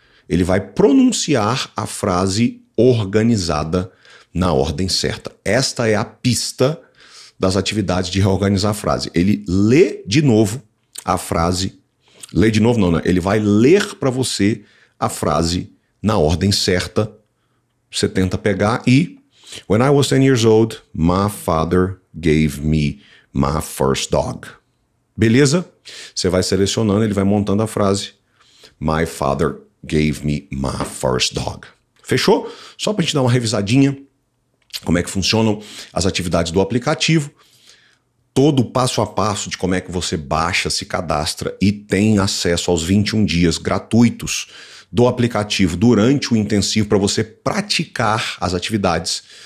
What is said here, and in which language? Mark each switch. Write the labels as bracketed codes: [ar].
[pt] ele vai pronunciar a frase organizada na ordem certa. Esta é a pista das atividades de reorganizar a frase. Ele lê de novo a frase, lê de novo não, né? Ele vai ler para você a frase na ordem certa. Você tenta pegar e [en] When I was 10 years old, my father gave me my first dog. [pt] Beleza? Você vai selecionando, ele vai montando a frase. [en] My father gave me my first dog. [pt] Fechou? Só pra gente dar uma revisadinha, como é que funcionam as atividades do aplicativo. Todo o passo a passo de como é que você baixa, se cadastra e tem acesso aos 21 dias gratuitos do aplicativo durante o intensivo para você praticar as atividades.